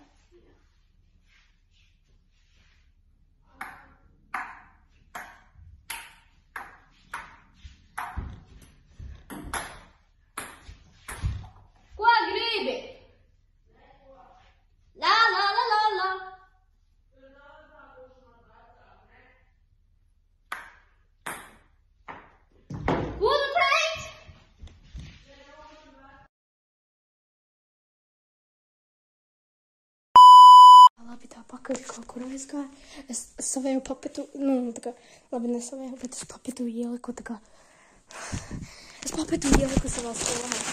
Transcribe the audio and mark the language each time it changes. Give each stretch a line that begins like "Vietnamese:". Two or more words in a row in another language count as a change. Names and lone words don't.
Latvian: Ko gribi? La la la la la. Ko tu teici? Labi, tā pakaļ kaut kur aizgāja. Es savēju papetu, tā kā, labi, nesavēju, bet es papetu ieliku, tā kā, es papetu ieliku savā skolā.